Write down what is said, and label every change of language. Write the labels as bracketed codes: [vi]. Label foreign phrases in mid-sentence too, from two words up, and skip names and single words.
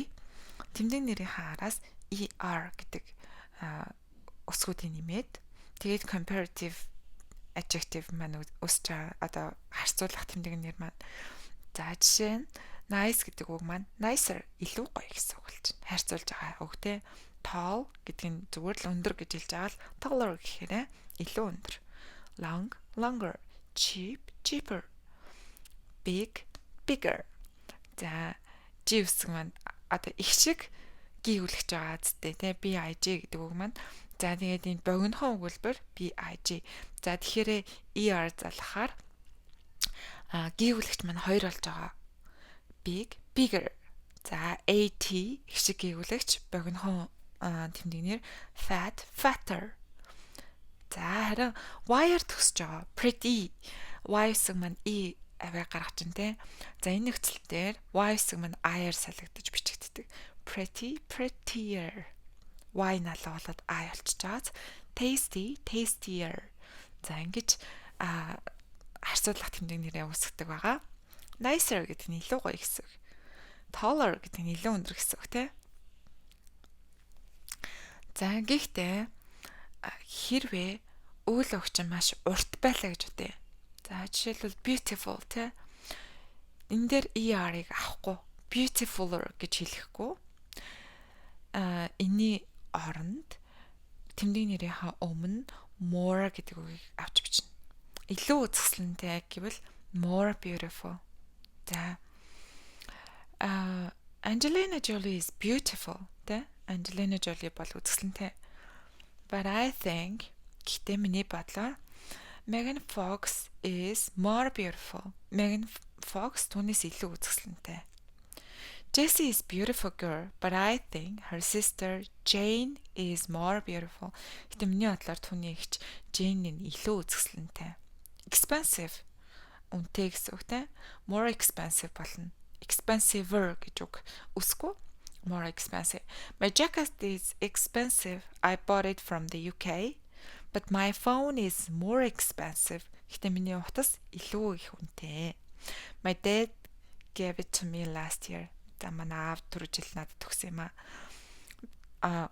[mn] Тэмдэг нэрийнхаа араас ER гэдэг өсгүүдийн нэмээд тэгээд [en] comparative adjective [mn] маань өсч одоо харьцуулах тэмдэг нэр маань. За жишээ нь nice гэдэг үг маань nicer илүү гоё гэсэн үг болж байна. Харьцуулж байгаа үг те. Tall гэдэг нь зүгээр л өндөр гэж хэлж байгаа л taller гэхээр илүү өндөр. [en] Long, longer, cheap, cheaper. Big, bigger. [mn] За G үсэг маань одоо их шиг гүйвлэж байгаа зүтэй те. BIG гэдэг үг маань. За тэгээд энэ богинохон өгүүлбэр BIG. За тэгэхээр ER залхахаар гүйвлэгч маань хоёр болж байгаа. [en] Big, bigger. [mn] За AT их шиг гүйвлэгч богинохон тэмдэг нэр [en] fat, fatter. [mn] За харин Y-аар төгсөж байгаа. [en] Pretty. [mn] Y үсэг маань E аваа гаргаж чинь те. За энэ нөхцөл дээр Y үсэг маань I-аар салгагдаж бичигддэг. [en] Pretty, prettier. [mn] Y налаа болоод I болчихж байгаа. [en] Tasty, tastier. [mn] За ингэж харьцуулах тэмдэг нэрээ үүсгдэг байгаа. Nicer гэдэг нь илүү гоё гэсэн үг. Taller гэдэг нь илүү өндөр гэсэн үг те. За гэхдээ хэрвээ үйл өгч маш урт байлаа гэж үтэй. За жишээлбэл beautiful те. Энэ дээр ER-ыг авахгүй beautifuler гэж хэлэхгүй. Энийн оронд тэмдэг нэрийнхаа өмнө more гэдэг үгийг авч бичнэ. Илүү үзэсгэлэнтэй гэвэл [en] more beautiful. За Angelina Jolie is beautiful. [mn] Тэ? Angelina Jolie бол үзэсгэлэнтэй. [en] But I think [mn] гэхдээ миний бодлоор [en] Megan Fox is more beautiful. [mn] Megan Fox түүнээс илүү үзэсгэлэнтэй. [en] Jessie is beautiful girl, but I think her sister Jane is more beautiful. [mn] Гэтэ миний бодлоор түүний эгч Jane нь илүү үзэсгэлэнтэй. Expensive үнэтэй гэсэн үг те. [en] More expensive [mn] болно. Expensiver гэж үг үсгүй. [en] More expensive. My jacket is expensive. I bought it from the UK, but my phone is more expensive. [mn] Гэтэ миний утас илүү их үнэтэй. [en] My dad gave it to me last year. [mn] За манай аав түрүү жил надад төгсөн юм аа.